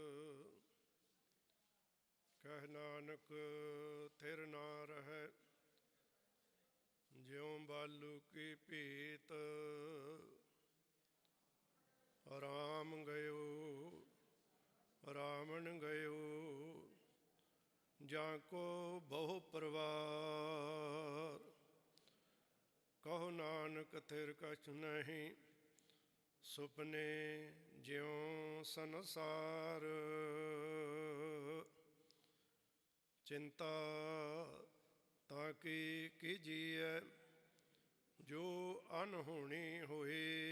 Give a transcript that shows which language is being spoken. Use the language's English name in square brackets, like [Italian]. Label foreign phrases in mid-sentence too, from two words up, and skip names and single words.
[Punjabi] ਕਹਿ ਨਾਨਕ ਥਿਰ ਨਾ ਰਹਿ ਜਿਉ ਬਾਲੂ ਕੀ ਭੀਤ। ਰਾਮ ਗਇਓ ਕੋ ਬਹੁ ਪਰਵਾਰੁ। ਕਹੁ ਨਾਨਕ ਥਿਰੁ ਕਛੁ ਨਹੀ, ਸੁਪਨੇ ਜਿਉ ਸੰਸਾਰੁ। ਚਿੰਤਾ ਤਾ ਕੀ ਕੀਜੀਐ ਜੋ ਅਨਹੋਨੀ ਹੋਇ।